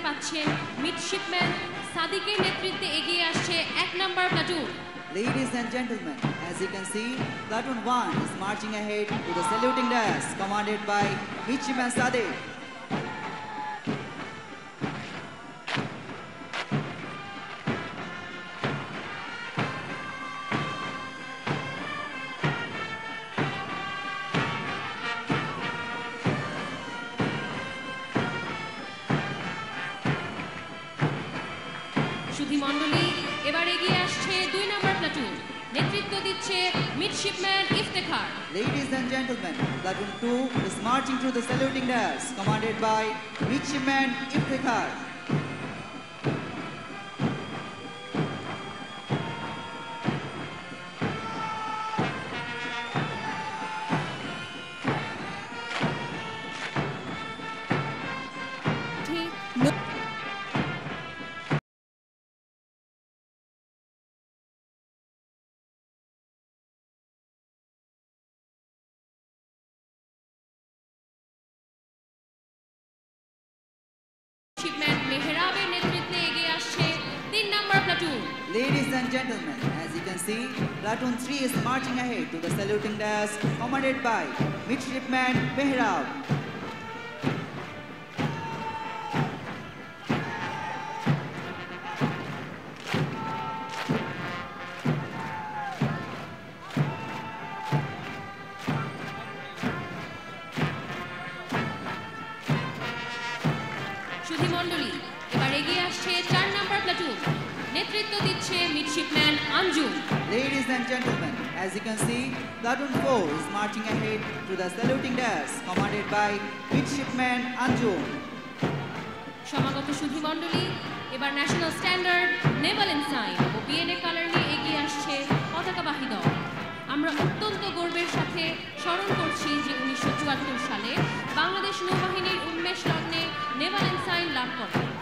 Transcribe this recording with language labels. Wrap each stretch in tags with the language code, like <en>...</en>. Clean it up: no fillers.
<bn>দিচ্ছেন মিডশিপম্যান সাদিকের নেতৃত্বে এগিয়ে আসছে 1 নম্বর platoon.</bn> <en>Ladies and gentlemen, as you can see, Platoon 1 is marching ahead to the saluting dais commanded by Midshipman Sadiq.</en> <bn>সুধী মণ্ডলী এবার এগিয়ে আসছে 2 নম্বর প্লাটুন, নেতৃত্ব দিচ্ছে midshipman Iftekhar.</bn> <en>Ladies and gentlemen, Platoon 2 is marching through the saluting dais commanded by Midshipman Iftikhar.</en> <bn>Midshipman মেহরাবের নেতৃত্বে এগিয়ে আসছে 3 নম্বর platoon.</bn> <en>Ladies and gentlemen, as you can see, Platoon 3 is marching ahead to the saluting dais commanded by Midshipman Mehrab.</en> <bn>সুধী মণ্ডলী এবার এগিয়ে আসছে 4 নম্বর platoon, নেতৃত্ব দিচ্ছে midshipman Anjum.</bn> <en>Ladies and gentlemen, as you can see, Platoon 4 is marching ahead to the saluting dais commanded by Midshipman Anjum.</en> <bn>সমাগত সুধী মণ্ডলী এবার national standard, Naval এনসাইন ও BNA colour নিয়ে এগিয়ে আসছে পতাকাবাহী দল। আমরা অত্যন্ত গর্বের সাথে স্মরণ করছি যে 1974 সালে বাংলাদেশ নৌবাহিনীর উন্মেষ লগ্নে নেভাল এনসাইন লাভ করে।</bn>